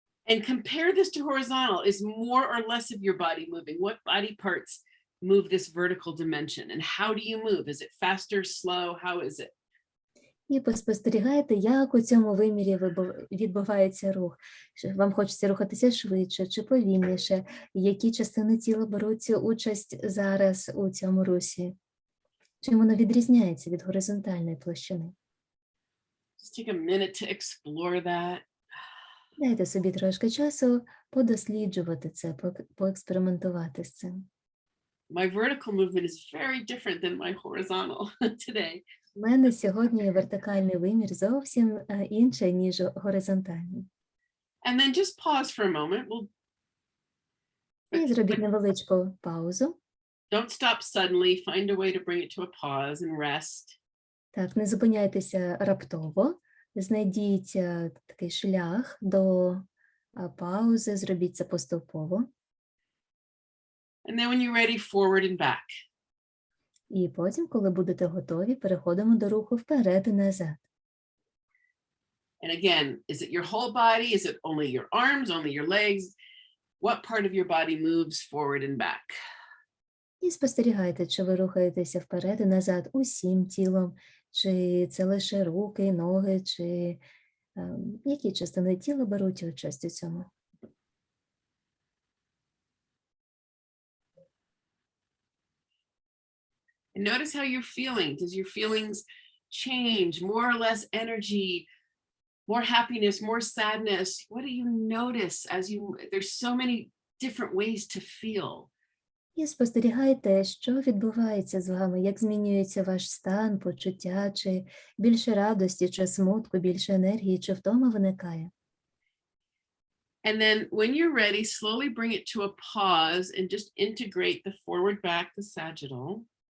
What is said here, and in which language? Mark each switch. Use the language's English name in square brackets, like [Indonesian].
[English] And compare this to horizontal. Is more or less of your body moving? What body parts move this vertical dimension? And how do you move? Is it faster, slow? How is it? [Ukrainian] І поспостерігайте, як у цьому вимірі відбувається рух. Чи вам хочеться рухатися швидше чи повільніше, які частини тіла беруть участь зараз у цьому русі. Чим воно відрізняється від горизонтальної площини? [English] Just take a minute to explore that. [Ukrainian] Дайте собі трошки часу подосліджувати це, поекспериментувати з цим. [English] My vertical movement is very different than my horizontal today. [Ukrainian] У мене сьогодні вертикальний вимір зовсім інший, ніж горизонтальний. [English] And then just pause for a moment. [Ukrainian] І зробіть невеличку паузу. [English] Don't stop suddenly. Find a way to bring it to a pause and rest. [Ukrainian] Так, не зупиняйтеся раптово. Знайдіть такий шлях до паузи, зробіть це поступово. [English] And then when you're ready, forward and back. [Ukrainian] І потім, коли будете готові, переходимо до руху вперед і назад. [English] And again, is it your whole body? Is it only your arms, only your legs? What part of your body moves forward and back? [Ukrainian] І спостерігайте, чи ви рухаєтеся вперед і назад усім тілом, чи це лише руки, ноги, чи які частини тіла беруть участь у цьому. [English] And notice how you're feeling. Does your feelings change? More or less energy, more happiness, more sadness? What do you notice as there's so many different ways to feel. [Ukrainian] І спостерігайте, що відбувається з вами, як змінюється ваш стан, почуття, чи більше радості, чи смутку, більше енергії, чи втома виникає. [English] And then when you're ready, slowly bring it to a pause and just integrate the forward back, the sagittal.